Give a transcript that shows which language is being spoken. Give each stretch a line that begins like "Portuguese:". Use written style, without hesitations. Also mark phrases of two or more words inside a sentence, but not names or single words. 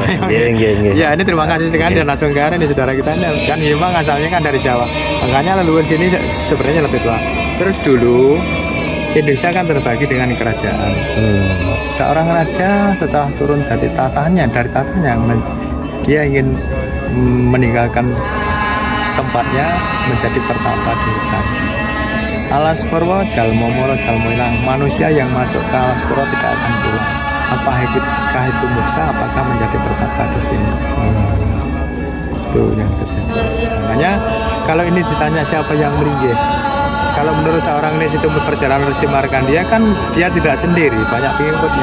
Indonesian: Ya ini terima kasih sekali dan langsung ke ini saudara kita kan memang asalnya kan dari Jawa, makanya leluhur sini sebenarnya lebih tua. Terus dulu Indonesia kan terbagi dengan kerajaan. Seorang raja setelah turun dari tatanya, dia ingin meninggalkan tempatnya menjadi pertapa di hutan.
Javanese: Alas Purwo jalmo moro jalmo ilang.
Indonesian: Manusia yang masuk ke Alas Purwo tidak akan pulang. Apakah itu muksa? Apakah menjadi pertapa di sini? Itu yang terjadi. Makanya kalau ini ditanya siapa yang melinggih, kalau menurut seorang ini itu perjalanan Resi Markandia kan dia tidak sendiri, banyak pengikutnya.